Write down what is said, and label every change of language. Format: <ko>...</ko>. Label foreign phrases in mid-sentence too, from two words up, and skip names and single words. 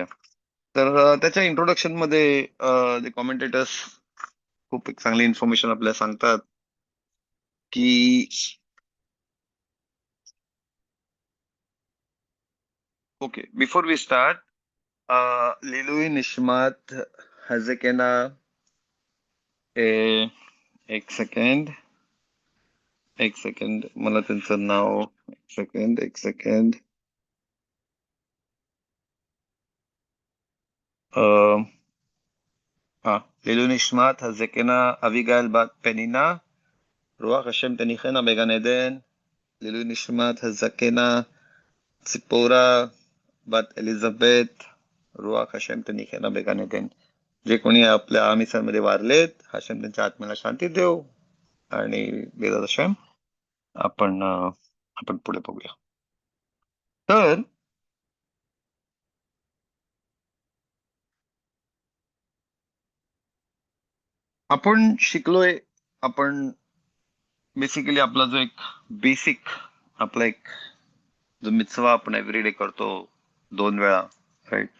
<mr>तर त्याच्या इंट्रोडक्शन मध्ये जे कॉमेंटेटर्स खूप एक चांगली इन्फॉर्मेशन आपल्याला सांगतात की ओके,</mr> <en>before we start,</en> <he>לעילוי נשמת הזקנה,</he> <mr>एक सेकंड, मला त्यांचं नाव, एक सेकंड, हा,</mr> <he>לעילוי נשמת הזקנה אביגיל בת פנינה, רוח השם תניחנה בגן עדן, לעילוי נשמת הזקנה ציפורה בת एलिझाबेथ, רוח השם תניחנה בגן עדן.</he> <mr>जे कोणी आपल्या आमिसांमध्ये वारलेत, हशेम त्यांच्या आत्म्याला शांती देव. आणि</mr> <he>בעזרת השם</he> <mr>आपण पुढे बघूया. तर आपण शिकलोय, आपण बेसिकली आपला जो एक बेसिक आपला एक जो मिtzवा आपण एव्हरीडे करतो 2 वेळा, राईट?</mr>